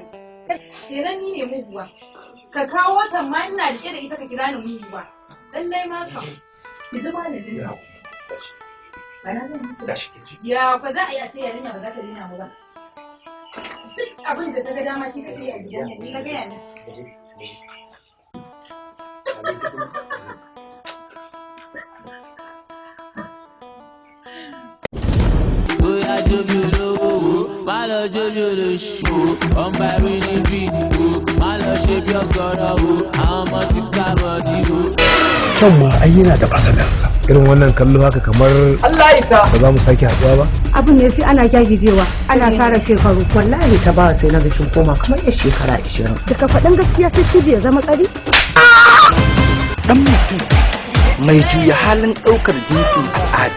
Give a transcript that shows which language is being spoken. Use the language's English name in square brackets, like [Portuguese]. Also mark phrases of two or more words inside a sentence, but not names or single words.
[Hausa] kenan ni ne muguwa ka kawo ta ma ina rike da ita ka kira ni muguwa lallai ma ka ki zama da dinka ya fa za a yi a ce yarinya ba za ta dina mu ba duk abin da ta ga dama shi kake a gidan nan ni na ga yana [Yoruba] Oya jobilo, má lọ jobilo ṣo, ọmọ ẹ̀rí níbí o, má lọ ṣe bí ọ̀gọ̀rọ̀ o, àwọn ọmọ ti ká bọ̀dí o. [Hausa] Kyan ma ai yana da fasalansa. Irin wannan kallo haka kamar Allah isa. Ba za mu sake haɗuwa ba. Abin ne sai ana gyagijewa, ana sara shekaru. Wallahi ta ba sai na ga kin koma kamar yar shekara 20. Daga faɗin gaskiya sai ki ya zama tsari. Dan mutum mai juya halin ɗaukar jinsin al'ada